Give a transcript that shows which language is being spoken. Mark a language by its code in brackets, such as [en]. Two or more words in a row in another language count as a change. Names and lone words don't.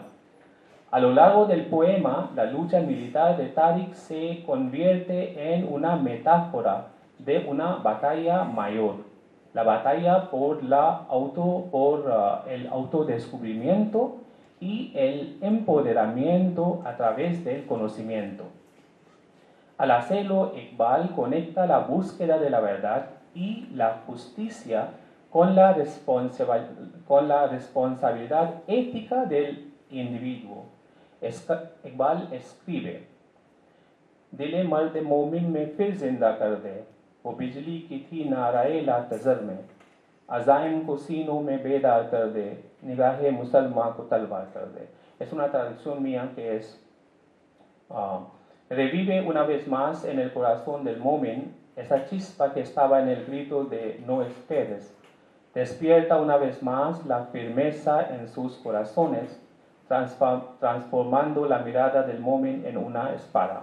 [es] A lo largo del poema, la lucha militar de Tariq se convierte en una metáfora de una batalla mayor, la batalla por el autodescubrimiento y el empoderamiento a través del conocimiento. Al hacerlo, Iqbal conecta la búsqueda de la verdad y la justicia con la responsabilidad ética del individuo. Iqbal escribe: [ur] دلِ مردِ مومن میں پھر زندہ کر دے، وہ بجلی کہ تھی نعرۂ لا تذر میں، عزائم کو سینوں میں بیدار کر دے، نگاہِ مسلماں کو تلوار کر دے. [es] Es una traducción mía que es revive una vez más en el corazón del momin esa chispa que estaba en el grito de no esperes. Despierta una vez más la firmeza en sus corazones, transformando la mirada del momin en una espada.